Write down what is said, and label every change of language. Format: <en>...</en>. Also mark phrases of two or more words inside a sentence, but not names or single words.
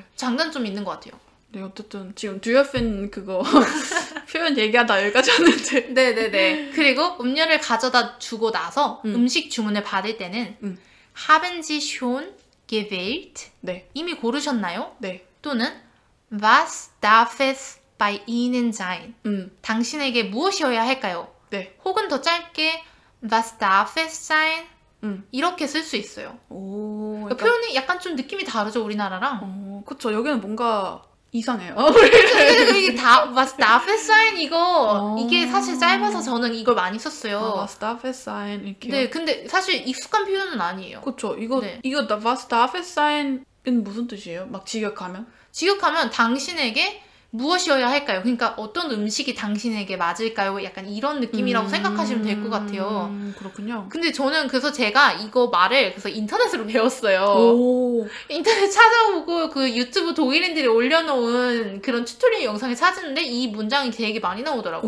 <ko>장단점이 있는 것 같아요. 네, 어쨌든 지금 듀얼팬 그거 표현 얘기하다 여기까지 왔는데. 네네네. 그리고 음료를 가져다 주고 나서 음식 주문을 받을 때는</ko> <de>Haben Sie schon gewählt?</de> <ko>네. 이미 고르셨나요? 네. 또는</ko> <de>Was darf es bei Ihnen sein?</de> <ko>당신에게 무엇이어야 할까요? 네. 혹은 더 짧게</ko> <de>Was darf es sein?</de> <ko>이렇게 쓸 수 있어요. 오, 그러니까 표현이 약간 좀 느낌이 다르죠, 우리나라랑. 그쵸. 여기는 뭔가 이상해요.</ko> <de>이게 Was darf es sein?</de> <ko>이게 사실 짧아서 저는 이걸 많이 썼어요.</ko> <de>Was darf es sein?</de> <ko>이렇게요? 네, 근데 사실 익숙한 표현은 아니에요. 그쵸. 이거</ko> <de>Was darf es sein?</de> <ko>은 무슨 뜻이에요? 막 직역하면? 직역하면 당신에게 무엇이어야 할까요? 그러니까 어떤 음식이 당신에게 맞을까요? 약간 이런 느낌이라고 생각하시면 될 것 같아요. 그렇군요. 근데 저는 그래서 제가 이거 말을 그래서 인터넷으로 배웠어요. 오. 인터넷 찾아보고 그 유튜브 독일인들이 올려놓은 그런 튜토리얼 영상을 찾았는데 이 문장이 되게 많이 나오더라고요.</ko>